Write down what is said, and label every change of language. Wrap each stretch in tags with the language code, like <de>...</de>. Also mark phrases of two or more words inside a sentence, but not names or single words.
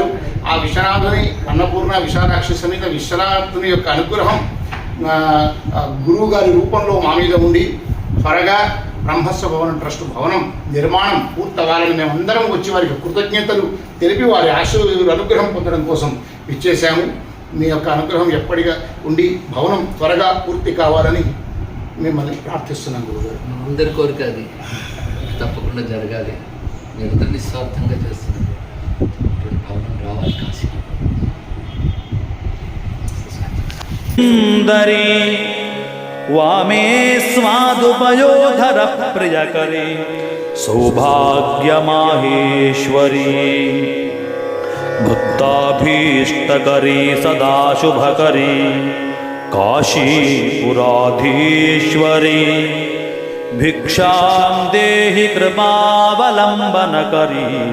<te>ఆ విశ్వనాథుని అన్నపూర్ణ విశాలాక్షి సమేత విశ్వనాథుని యొక్క అనుగ్రహం గురువు గారి రూపంలో మా మీద ఉండి త్వరగా బ్రహ్మస్వభవనం ట్రస్ట్ భవనం నిర్మాణం పూర్తవ్వాలని మేమందరం వచ్చి వారికి కృతజ్ఞతలు తెలిపి వారి ఆశీర్వాద అనుగ్రహం పొందడం కోసం ఇచ్చేసాము. మీ యొక్క అనుగ్రహం ఎప్పటిగా ఉండి భవనం త్వరగా పూర్తి కావాలని మిమ్మల్ని ప్రార్థిస్తున్నాం గురుగారు. అందరి కోరిక అది తప్పకుండా జరగాలి. మీరు నిస్వార్థంగా చేస్తున్నారు. భవనం రావాలి కాశీ.</te> <sa>वामे स्वादुपयोधर प्रियकरी सौभाग्य माहेश्वरी भक्ताभीष्टकरी सदा शुभकरी काशीपुराधीश्वरी भिक्षां देहि कृपावलम्बनकरी</sa>